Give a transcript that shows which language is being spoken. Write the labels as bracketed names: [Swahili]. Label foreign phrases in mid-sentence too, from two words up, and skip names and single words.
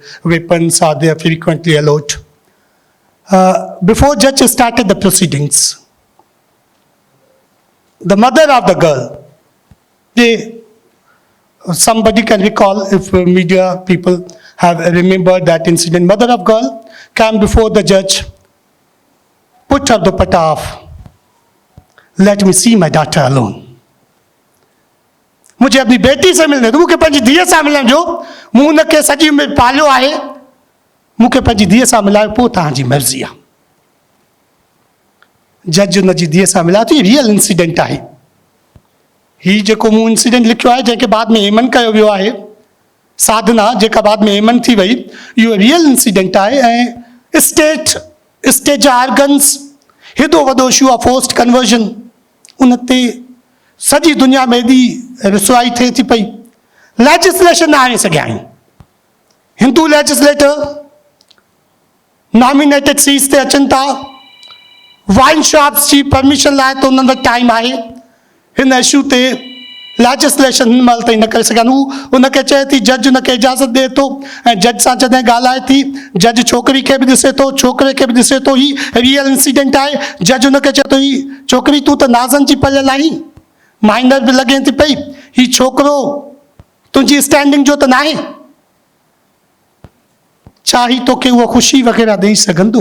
[English] Weapons are there frequently allowed. Before judge started the proceedings, the mother of the girl, somebody can recall if media people have remembered that incident. Mother of girl came before the judge, put her dupatta off. Let me see my daughter alone. [Hindi] मुझे अपनी बेटी से मिलने दो, [Sindhi] मूंखे पंहिंजी धीअ सां मिलण जो. मूं हुनखे सॼी उमिरि पालियो आहे, मूंखे पंहिंजी धीअ सां मिलायो, पोइ तव्हांजी मर्ज़ी आहे. जज हुनजी धीअ सां मिलायो थी. [English] real incident [Sindhi] आहे ही जेको मूं इंसिडेंट लिखियो आहे, जंहिंखे बाद में हेमन कयो वियो आहे, साधना जेका बाद में हेमन थी वई, इहो [English] real incident [Sindhi] आहे. ऐं स्टेट जा आर्गन्स, हेॾो वॾो इशू आहे [English] forced conversion, [Sindhi] उन ते सॼी दुनिया में एॾी रसवाई थिए थी पई. लेजिस्लेशन आणे सघिया आहिनि. हिंदू [English] legislator nominated seats [Sindhi] ते अचनि था. [English] wine shops [Sindhi] जी परमिशन लाइ त उन्हनि वटि टाइम आहे. हिन इशू ते लेजिस्लेशन हिन महिल ताईं न करे सघनि. हू उनखे चए थी, जज उनखे इजाज़त ॾिए थो ऐं जज सां जॾहिं ॻाल्हाए थी, जज छोकिरी खे बि ॾिसे थो, छोकिरे खे बि ॾिसे थो. ही [English] real incident [Sindhi] आहे. जज उनखे चए थो, ही छोकिरी तूं त नाज़नि जी पलियल आहीं, माइनर बि लॻे थी पई, ही छोकिरो तुंहिंजी स्टैंडिंग जो त न आहे, छा ही तोखे उहा ख़ुशी वग़ैरह ॾेई सघंदो.